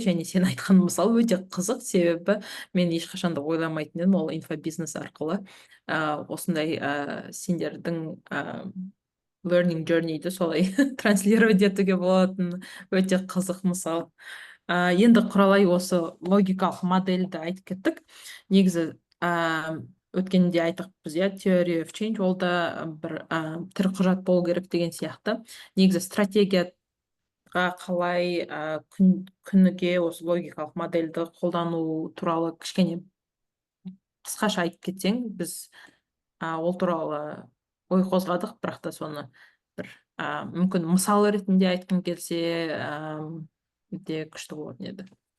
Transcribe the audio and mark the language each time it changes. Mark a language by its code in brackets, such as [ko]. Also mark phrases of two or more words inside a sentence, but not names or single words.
[kk] Және сен айтқан мысал өте қызық, себебі мен ешқашан да ойламайтын едім ол инфобизнес арқылы осындай сендердің [en] learning journey- [kk] ді солай транслировать етуге болатын өте қызық мысал. Енді Құралай, осы логикалық модельді айтып кеттік. Негізі өткенде айтықпыз, иә, [en] theory of change, [kk] ол да бір тірі құжат болу керек деген сияқты. Негізі стратегияға қалай күніге осы логикалық модельді қолдану туралы кішкене қысқаша айтып кетсең, біз ол туралы ой қозғадық, бірақ та соны бір мүмкін мысал ретінде айтқым келсе өте күшті болатын еді.